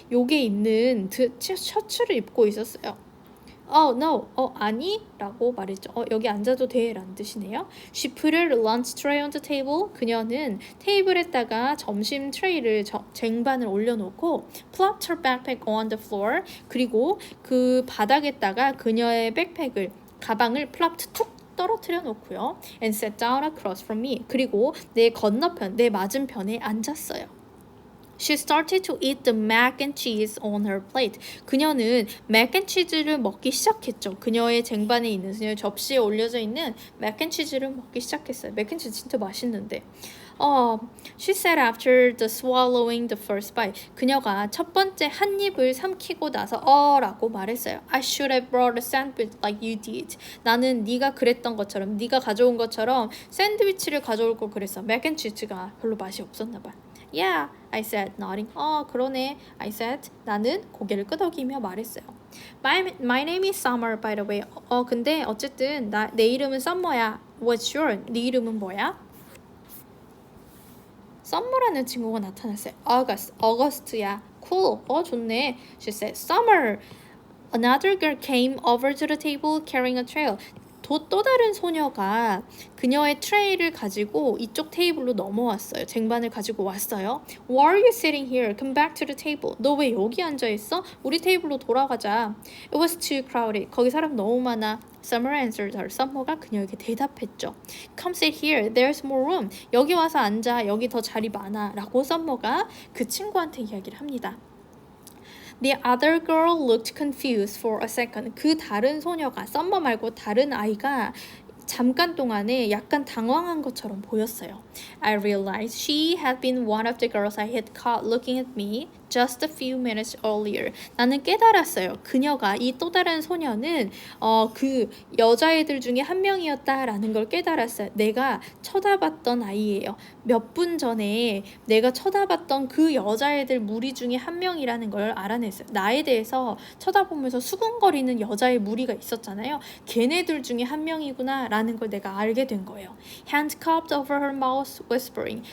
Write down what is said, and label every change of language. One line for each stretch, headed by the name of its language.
Korean: 요게 있는 셔츠를 입고 있었어요.
English: No.
Korean: 아니? 라고 말했죠. 여기 앉아도 돼? 라는 뜻이네요.
English: She put her lunch tray on the table.
Korean: 그녀는 테이블에다가 점심 트레이를 쟁반을 올려놓고
English: plopped her backpack on the floor.
Korean: 그리고 그 바닥에다가 그녀의 가방을 plopped 툭 떨어뜨려 놓고요.
English: And sat down across from me.
Korean: 그리고 내 맞은편에 앉았어요.
English: She started to eat the mac and cheese on her plate.
Korean: 그녀는 mac and cheese를 먹기 시작했죠. 그녀의 접시에 올려져 있는 mac and cheese를 먹기 시작했어요.
English: mac and cheese
Korean: 진짜 맛있는데.
English: She said after the swallowing the first bite.
Korean: 그녀가 첫 번째 한 입을 삼키고 나서 라고 말했어요.
English: I should have brought a sandwich like you did.
Korean: 나는 네가 가져온 것처럼 샌드위치를 가져올 걸 그랬어. mac and cheese가 별로 맛이 없었나 봐.
English: Yeah, I said, nodding.
Korean: 그러네.
English: I said.
Korean: 나는 고개를 끄덕이며 말했어요.
English: My name is Summer, by the way.
Korean: 근데 어쨌든 내 이름은 Summer야.
English: What's your?
Korean: 네 이름은 뭐야? Summer라는 친구가 나타났어요.
English: August야. Cool.
Korean: 좋네.
English: She said, Summer. Another girl came over to the table carrying a trail.
Korean: 또 다른 소녀가 그녀의 트레이를 가지고 이쪽 테이블로 넘어왔어요. 쟁반을 가지고 왔어요.
English: Why are you sitting here? Come back to the table.
Korean: 너 왜 여기 앉아있어? 우리 테이블로 돌아가자.
English: It was too crowded.
Korean: 거기 사람 너무 많아.
English: Summer answered her.
Korean: Summer가 그녀에게 대답했죠.
English: Come sit here. There's more room.
Korean: 여기 와서 앉아. 여기 더 자리 많아. 라고 Summer가 그 친구한테 이야기를 합니다.
English: The other girl looked confused for a second.
Korean: 그 다른 소녀가 썸머 말고 다른 아이가 잠깐 동안에 약간 당황한 것처럼 보였어요.
English: I realized she had been one of the girls I had caught looking at me. just a few minutes earlier.
Korean: 나는 깨달았어요. 그녀가 이 또 다른 소녀는 그 여자애들 중에 한 명이었다라는 걸 깨달았어요. 내가 쳐다봤던 아이예요. 몇 분 전에 내가 쳐다봤던 그 여자애들 무리 중에 한 명이라는 걸 알아냈어요. 나에 대해서 쳐다보면서 수근거리는 여자의 무리가 있었잖아요. 걔네들 중에 한 명이구나 라는 걸 내가 알게 된 거예요.
English: Hand cupped over her mouth, whispering.